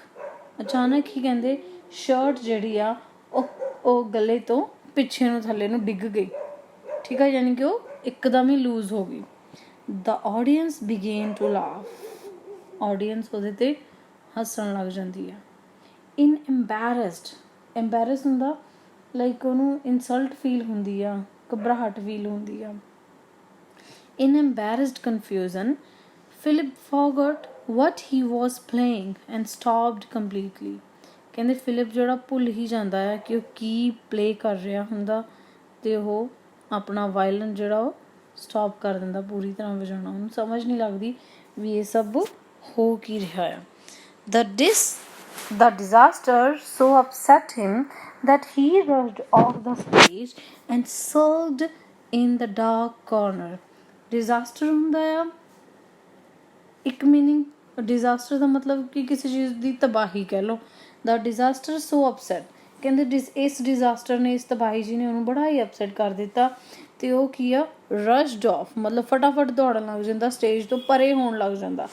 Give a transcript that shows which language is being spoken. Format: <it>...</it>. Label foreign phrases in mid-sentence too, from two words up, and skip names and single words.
<pa>ਅਚਾਨਕ ਹੀ ਕਹਿੰਦੇ ਸ਼ਰਟ ਜਿਹੜੀ ਆ ਉਹ ਗਲੇ ਤੋਂ ਪਿੱਛੇ ਨੂੰ ਥੱਲੇ ਨੂੰ ਡਿੱਗ ਗਈ, ਠੀਕ ਆ, ਯਾਨੀ ਕਿ ਉਹ ਇੱਕਦਮ ਹੀ ਲੂਜ਼ ਹੋ ਗਈ।</pa> <en>The audience begin to laugh.</en> <pa>ਆਡੀਅੰਸ ਉਹਦੇ 'ਤੇ ਹੱਸਣ ਲੱਗ ਜਾਂਦੀ ਆ।</pa> <en>In embarrass</en> <pa>ਹੁੰਦਾ ਲਾਈਕ ਉਹਨੂੰ</pa> <en>insult feel</en> <pa>ਹੁੰਦੀ ਆ, ਘਬਰਾਹਟ ਫੀਲ ਹੁੰਦੀ ਆ।</pa> <en>In embarrassed confusion, Philip forgot what he was playing and stopped completely.</en> <pa>ਕਹਿੰਦੇ ਫਿਲਿਪ ਜਿਹੜਾ ਭੁੱਲ ਹੀ ਜਾਂਦਾ ਹੈ ਕਿ ਉਹ ਕੀ ਪਲੇ ਕਰ ਰਿਹਾ ਹੁੰਦਾ ਅਤੇ ਉਹ ਆਪਣਾ ਵਾਇਲਨ ਜਿਹੜਾ ਉਹ ਸਟਾਪ ਕਰ ਦਿੰਦਾ ਪੂਰੀ ਤਰ੍ਹਾਂ ਵਜਾਉਣਾ। ਉਹਨੂੰ ਸਮਝ ਨਹੀਂ ਲੱਗਦੀ ਵੀ ਇਹ ਸਭ ਹੋ ਕੀ ਰਿਹਾ ਆ।</pa> <en>The disaster so upset him that he rushed off the stage and sulked in the dark corner.</en> <pa>ਡਿਜ਼ਾਸਟਰ ਹੁੰਦਾ ਆ ਇੱਕ ਮੀਨਿੰਗ, ਡਿਜ਼ਾਸਟਰ ਦਾ ਮਤਲਬ ਕਿ ਕਿਸੇ ਚੀਜ਼ ਦੀ ਤਬਾਹੀ ਕਹਿ ਲਓ।</pa> <en>the disaster so upset,</en> <pa>ਕਹਿੰਦੇ ਇਸ ਡਿਜ਼ਾਸਟਰ ਨੇ, ਇਸ ਤਬਾਹੀ ਜੀ ਨੇ ਉਹਨੂੰ ਬੜਾ ਹੀ ਅਪਸੈਟ ਕਰ ਦਿੱਤਾ ਅਤੇ ਉਹ ਕੀ ਆ,</pa> <en>rushed off</en> <pa>ਮਤਲਬ ਫਟਾਫਟ ਦੌੜਨ ਲੱਗ ਜਾਂਦਾ, ਸਟੇਜ ਤੋਂ ਪਰੇ ਹੋਣ ਲੱਗ ਜਾਂਦਾ।</pa>